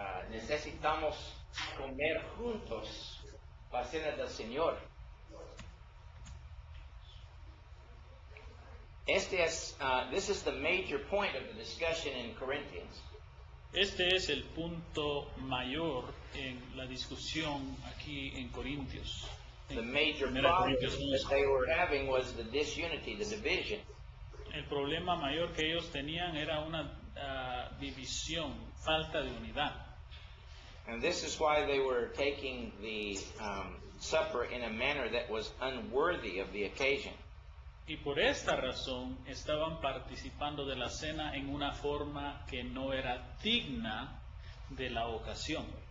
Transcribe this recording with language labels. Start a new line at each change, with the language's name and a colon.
Spanish: Necesitamos comer juntos la cena del Señor.
English: This is the major point of the discussion in Corinthians.
Spanish: Este es el punto mayor en la discusión aquí en Corintios.
English: The major
Spanish: Primera
English: problem
Spanish: Corintios
English: that
Spanish: 11.
English: they were having was the disunity, the division.
Spanish: El problema mayor que ellos tenían era una división, falta de unidad.
English: And this is why they were taking the supper in a manner that was unworthy of the occasion.
Spanish: Y por esta razón estaban participando de la cena en una forma que no era digna de la ocasión.